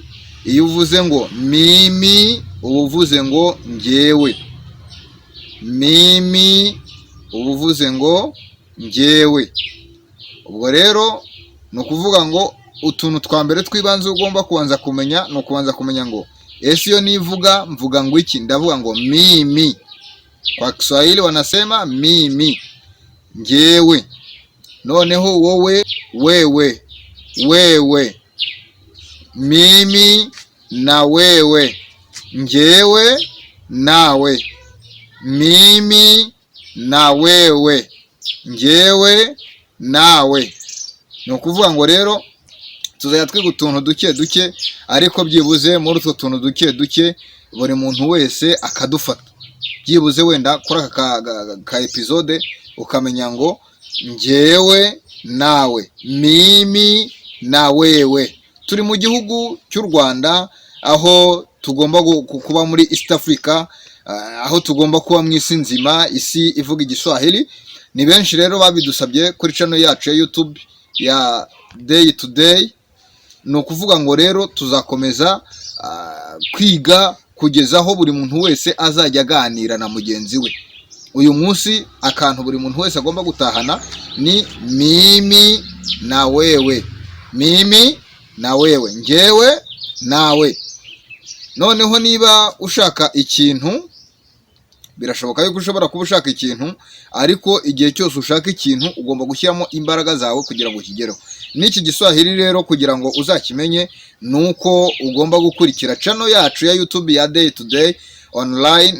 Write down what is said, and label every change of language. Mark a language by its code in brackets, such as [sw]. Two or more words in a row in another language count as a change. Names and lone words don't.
[rw] Iyo uvuze ngo mimi uba uvuze ngo njyewe, mimi uba uvuze ngo njyewe. Ubwo rero ni ukuvuga ngo utuntu twa mbere twibanze ugomba kubanza kumenya, ni ukubanza kumenya ngo ese iyo nivuga mvuga ngo iki? Ndavuga ngo mimi. [sw] Kwa Kiswahili wanasema mimi, [rw] njyewe. Noneho wowe, [sw] wewe, wewe, mimi na wewe, [rw] njyewe nawe, [sw] mimi na wewe, [rw] njyewe nawe. Ni ukuvuga ngo rero tuzajya twiga utuntu duke duke, ariko byibuze muri utwo tuntu duke duke buri muntu wese akadufata, byibuze wenda kuri aka episode ukamenya ngo njyewe nawe, [sw] mimi na wewe. [rw] Turi mu gihugu cy'u Rwanda, aho tugomba kuba muri East Africa, aho tugomba kuba mu isi nzima, isi ivuga igiswahili. Ni benshi rero babidusabye kuri channel yacu ya YouTube ya Day to Day. Ni ukuvuga ngo rero tuzakomeza kwiga kugeza aho buri muntu wese azajya aganira na mugenzi we. Uyu munsi akantu buri muntu wese agomba gutahana ni [sw] mimi na wewe, mimi na wewe, [rw] njyewe nawe. Noneho niba ushaka ikintu, birashoboka yuko ushobora kuba ushaka ikintu, ariko igihe cyose ushaka ikintu ugomba gushyiramo imbaraga zawe kugira ngo ukigereho. N'iki giswahili rero kugira ngo uzakimenye, nuko ugomba gukurikira channel yacu ya YouTube ya Day to Day online.